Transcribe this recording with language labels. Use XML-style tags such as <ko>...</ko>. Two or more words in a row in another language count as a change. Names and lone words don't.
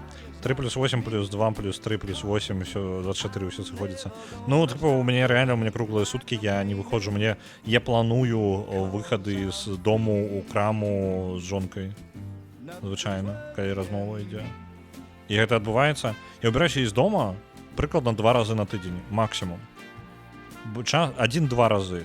<ru>3 плюс 8 плюс 2 плюс 3 плюс 8, все, 24, все сходится. Ну, типа, у меня реально, у меня круглые сутки, я не выходжу.</ru> <be>Я планую выходы з дому у краму з жонкой. Звичайно, калі размова ідзе. І гэта адбываецца. Я выбіраюся з дома прыкладна 2 разы на тыдзень, максімум. 1-2 разы.</be>